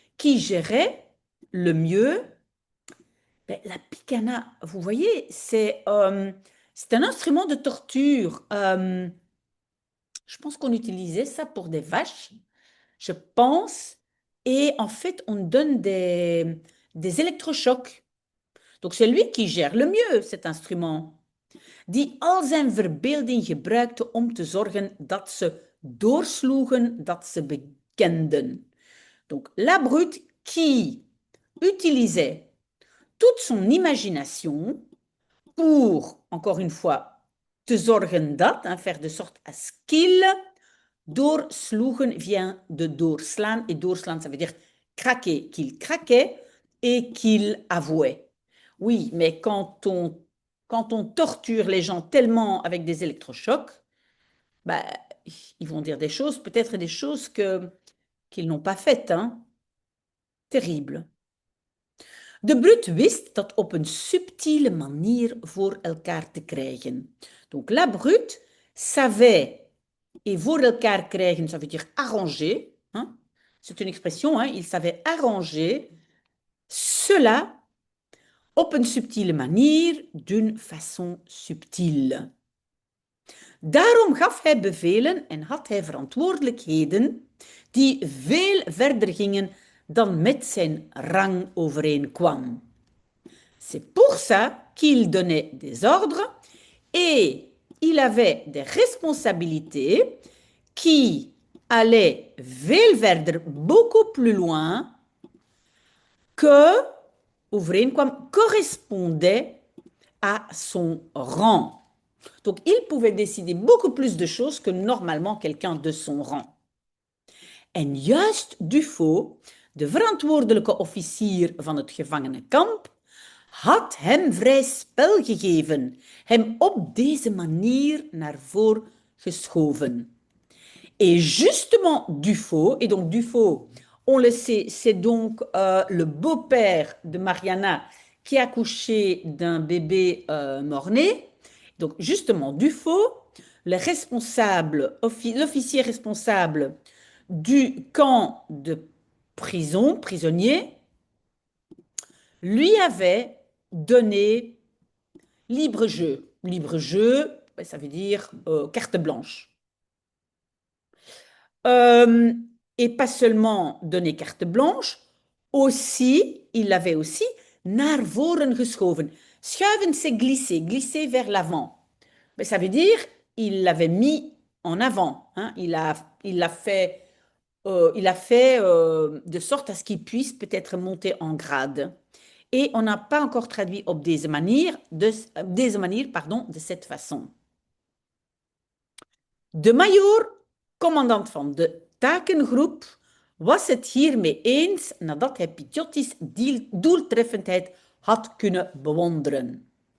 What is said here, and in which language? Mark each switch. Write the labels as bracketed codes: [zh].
[fr] Qui gérait le mieux ben, la Pikana, vous voyez, c'est un instrument de torture. Je pense qu'on utilisait ça pour des vaches, je pense. Et en fait, on donne des électrochocs. Donc c'est lui qui gère le mieux cet instrument, [nl] die al zijn verbeelding gebruikte om te zorgen dat ze doorsloegen, dat ze bekenden. [fr] Donc la brute qui utilisait toute son imagination pour, encore une fois, [nl] te zorgen dat, [fr] hein, faire de sorte à ce qu'il doorsloegen vient de doorslaan. Et doorslaan, ça veut dire craquer, qu'il craquait et qu'il avouait. Oui, mais quand on torture les gens tellement avec des électrochocs, bah, ils vont dire des choses, peut-être des choses qu'ils n'ont pas faites. Hein. Terrible. [nl] De brute wist dat op een subtiele manier voor elkaar te krijgen. [fr] Donc la brute savait, et [nl] voor elkaar krijgen, [fr] ça veut dire arranger, hein? C'est une expression, hein? Il savait arranger cela [nl] op een subtiele manier, [fr] d'une façon subtile. [nl] Daarom gaf hij bevelen en had hij verantwoordelijkheden die veel verder gingen dan met zijn rang overeenkwam. [fr] C'est pour ça qu'il donnait des ordres et il avait des responsabilités qui allaient [nl] veel verder, [fr] beaucoup plus loin que, overeenkwam, correspondait à son rang. Donc, il pouvait décider beaucoup plus de choses que normalement quelqu'un de son rang. [nl] En juist Dufaux, de verantwoordelijke officier van het gevangenenkamp, had hem vrij spel gegeven, hem op deze manier naar voren geschoven. [fr] Et justement Dufaux, et donc Dufaux, on le sait, c'est donc le beau-père de Mariana qui a accouché d'un bébé mort-né. Donc justement Dufaux, l'officier responsable du camp de prison, prisonnier, lui avait donné libre jeu. Libre jeu, ça veut dire carte blanche. Et pas seulement donné carte blanche, aussi, il l'avait aussi [nl] naar voren geschoven. [fr] Schuiven, c'est glisser, glisser vers l'avant. Mais ça veut dire, il l'avait mis en avant. Hein? Il a fait de sorte à ce qu'il puisse peut-être monter en grade. Et on n'a pas encore traduit [nl] op deze manier, [fr] de cette façon. [nl] De majoor, commandant van de takengroep, was het hiermee eens nadat hij Picciotti's doeltreffendheid had kunnen bewonderen.